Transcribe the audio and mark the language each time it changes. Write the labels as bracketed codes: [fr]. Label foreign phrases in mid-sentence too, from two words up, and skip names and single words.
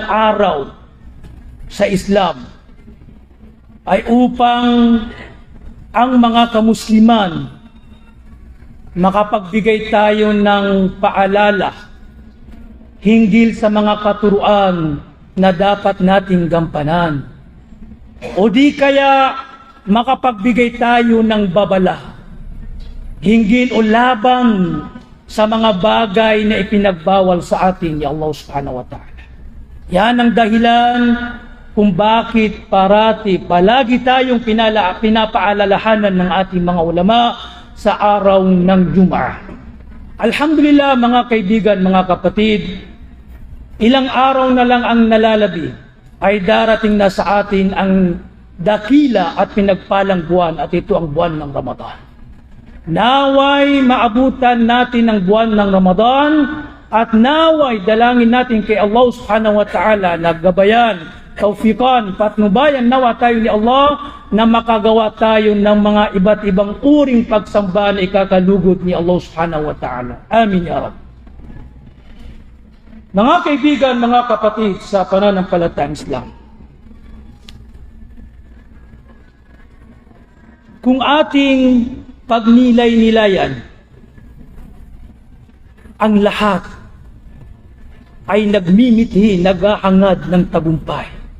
[tl] araw sa Islam, ay upang ang mga kamusliman makapagbigay tayo ng paalala hinggil sa mga katuruan na dapat nating gampanan, o di kaya makapagbigay tayo ng babala hinggil o laban sa mga bagay na ipinagbawal sa atin ni Allah [ar] subhanahu wa ta'ala. [tl] Yan ang dahilan kung bakit palagi tayong pinapaalalahanan ng ating mga ulama sa araw ng Jum'ah. Alhamdulillah, mga kaibigan, mga kapatid, ilang araw na lang ang nalalabi ay darating na sa atin ang dakila at pinagpalang buwan, at ito ang buwan ng Ramadan. Naway maabutan natin ang buwan ng Ramadan, at naway dalangin natin kay Allah [ar] subhanahu wa ta'ala [tl] na gabayan, taufikan, patnubayan nawa tayo ni Allah na makagawa tayo ng mga iba't ibang uring pagsamba na ikakalugod ni Allah subhanahu wa ta'ala. [ar] Amin ya Rabb. [tl] Mga kaibigan, mga kapatid sa pananampalatayang Islam, kung ating pagnilay-nilayan, ang lahat ay nagmimithi, naghahangad ng tagumpay.